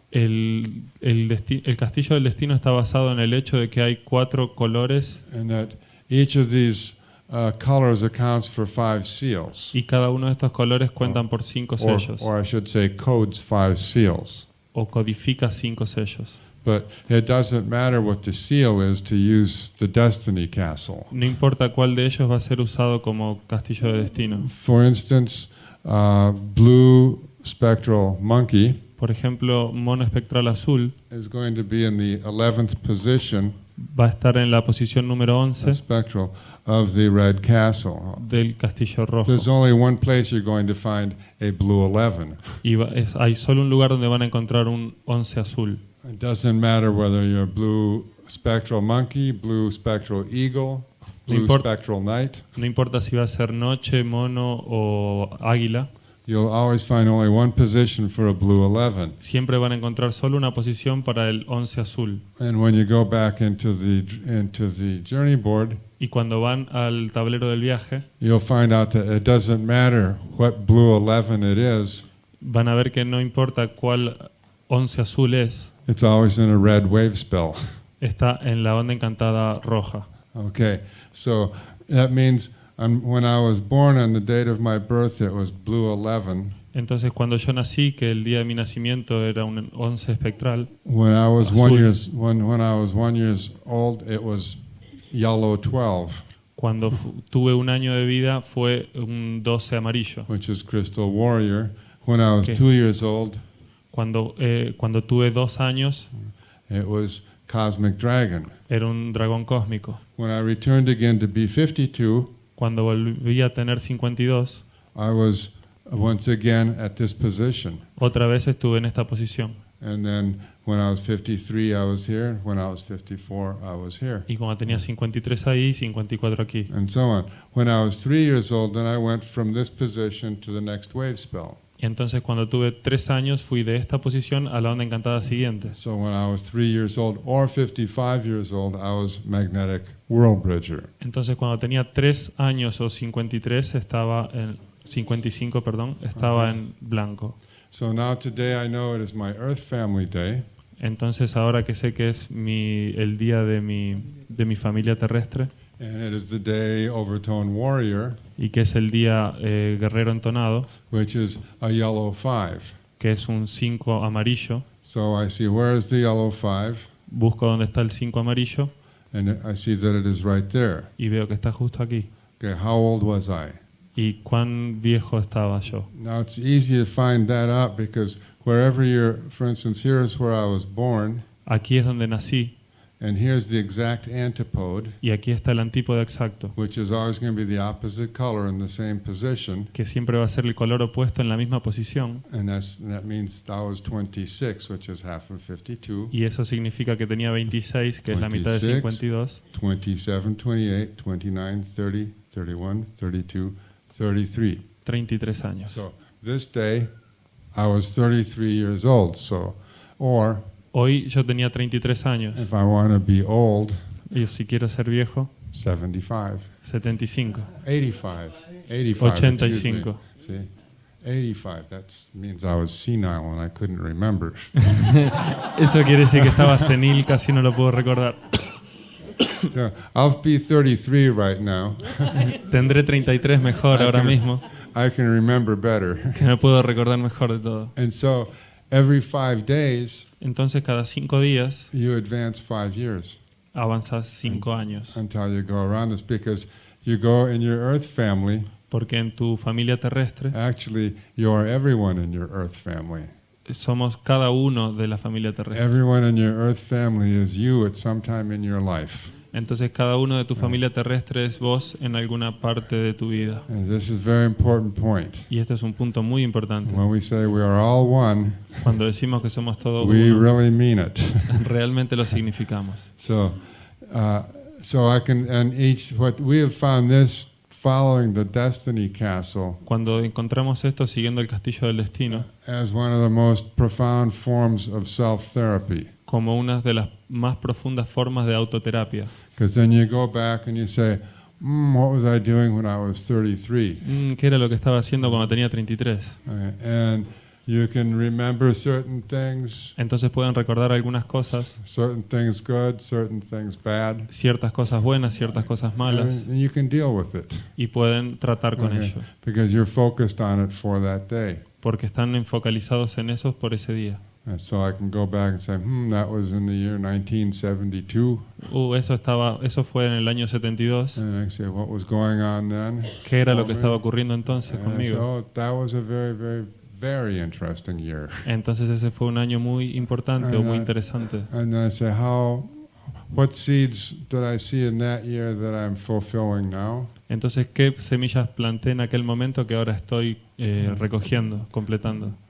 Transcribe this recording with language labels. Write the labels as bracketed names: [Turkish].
[Spanish] El castillo del destino está basado en el hecho de que hay 4 colores [English] And that each of these colors accounts for 5 seals. [Spanish] y cada uno de estos colores cuentan por 5 sellos [English] Or I should say codes 5 seals. [Spanish] o codifica 5 sellos. [English] But it doesn't matter what the seal is to use the Destiny Castle. [Spanish] No importa cuál de ellos va a ser usado como castillo de destino. [English] For instance, blue spectral monkey [Spanish] Por ejemplo, mono espectral azul [English] is going to be in the 11th position, [Spanish] va a estar en la posición número 11 [English] spectral, of the red castle. [Spanish] del castillo rojo. [English] There's only one place you're going to find a blue 11. [Spanish] Y hay solo un lugar donde van a encontrar un 11 azul. [English] It doesn't matter whether you're blue spectral monkey, blue spectral eagle, blue spectral knight. [Spanish] No importa si va a ser noche, mono o águila, [English] You'll always find only one position for a blue 11. [Spanish] siempre van a encontrar solo una posición para el 11 azul. [English] And when you go back into the journey board, [Spanish] Y cuando van al tablero del viaje, [English] you'll find out that it doesn't matter what blue 11 it is. [Spanish] van a ver que no importa cuál 11 azul es, [English] It's always in a red wave spell. [Spanish] está en la onda encantada roja. [English] Okay, so that means when I was born on the date of my birth, it was blue 11. [Spanish] Entonces cuando yo nací, que el día de mi nacimiento era un 11 espectral, [English] When I was [Spanish] Azul. [English] when I was 1 years old, it was yellow 12, [Spanish] cuando tuve un año de vida fue un 12 amarillo. [English] which is crystal warrior. When I was Okay. 2 years old, [Spanish] Cuando tuve 2 años [English] it was cosmic dragon. [Spanish] Era un dragón cósmico. [English] When I returned again to be 52, [Spanish] Cuando volví a tener 52, [English] I was once again at this position. [Spanish] otra vez estuve en esta posición. [English] And then when I was 53, I was here. When I was 54, I was here. [Spanish] Y cuando tenía 53 ahí, 54 aquí. [English] And so on. When I was 3 years old, then I went from this position to the next wave spell. [Spanish] Y entonces cuando tuve 3 años fui de esta posición a la onda encantada siguiente. [English] So when I was 3 years old or 55 years old, I was magnetic world bridger. [Spanish] Entonces cuando tenía 3 años o 53 estaba en 55, perdón, estaba en blanco. [English] So now today I know it is my Earth family day. [Spanish] Entonces ahora que sé que es el día de mi familia terrestre [English] And it is the day Overtone Warrior, [Spanish] y que es el día guerrero entonado, [English] which is a yellow 5. [Spanish] que es un 5 amarillo. [English] So I see where is the yellow 5, [Spanish] Busco dónde está el 5 amarillo [English] and I see that it is right there. [Spanish] y veo que está justo aquí. [English] Okay, how old was I? [Spanish] ¿Y cuán viejo estaba yo? [English] Now it's easy to find that out because wherever you're, for instance, here is where I was born, [Spanish] Aquí es donde nací [English] and here's the exact antipode, [Spanish] y aquí está el antípodo exacto, [English] which is always going to be the opposite color in the same position, [Spanish] que siempre va a ser el color opuesto en la misma posición, [English] and that means I was 26, which is half of 52, [Spanish] y eso significa que tenía 26, que es la mitad de 52, [English] 27, 28, 29, 30, 31, 32, 33. [Spanish] 33 años. [English] So this day I was 33 years old. So, or [Spanish] Hoy yo tenía 33 años, [English] if I want to be old, [Spanish] y si quiero ser viejo, [English] 75, [Spanish] 75, [English] 85, 85. excuse me. [Spanish] 85. [English] See, 85. That means I was senile and I couldn't remember. [Spanish] Eso quiere decir que estaba senil, casi no lo puedo recordar. [English] So I'll be 33 right now. [Spanish] Tendré 33 mejor ahora mismo, [English] I can remember better. [Spanish] que me puedo recordar mejor de todo. [English] And so every 5 days [Spanish] Entonces cada 5 días [English] you advance 5 years [Spanish] avanzas 5 años, [English] until you go around this, because you go in your Earth family. [Spanish] porque en tu familia terrestre [English] Actually, you are everyone in your Earth family. [Spanish] somos cada uno de la familia terrestre. [English] Everyone in your Earth family is you at some time in your life. [Spanish] Entonces cada uno de tu familia terrestre es vos en alguna parte de tu vida. [English] And this is a very important point. [Spanish] Y este es un punto muy importante. [English] When we say we are all one, [Spanish] Cuando decimos que somos todos [English] we [Spanish] uno, [English] really mean it. [Spanish] realmente lo significamos. [English] So I can, and what we have found this following the Destiny Castle [Spanish] Cuando encontramos esto siguiendo el castillo del destino, [English] as one of the most profound forms of self-therapy. [Spanish] como una de las más profundas formas de autoterapia. [English] Because then you go back and you say, what was I doing when I was 33? [Spanish] ¿Qué era lo que estaba haciendo cuando tenía 33? [English] And you can remember certain things, [Spanish] Entonces pueden recordar algunas cosas, [English] certain things good, certain things bad, [Spanish] ciertas cosas buenas, ciertas cosas malas, [English] and you can deal with it. [Spanish] y pueden tratar con [English] Okay. [Spanish] ello, [English] Because you're focused on it for that day. [Spanish] porque están enfocalizados en eso por ese día. [English] And so I can go back and say, that was in the year 1972. [Spanish] Eso fue en el año 72. [English] And I say, what was going on then? [Spanish] ¿Qué era lo que [English] for me? [Spanish] estaba ocurriendo entonces [English] And I say, [Spanish] conmigo? [English] that was a very, very, very interesting year. [Spanish] Entonces ese fue un año muy importante o muy interesante. [English] And then I say, what seeds did I see in that year that I'm fulfilling now? [Spanish] Entonces, ¿qué semillas planté en aquel momento que ahora estoy recogiendo, completando?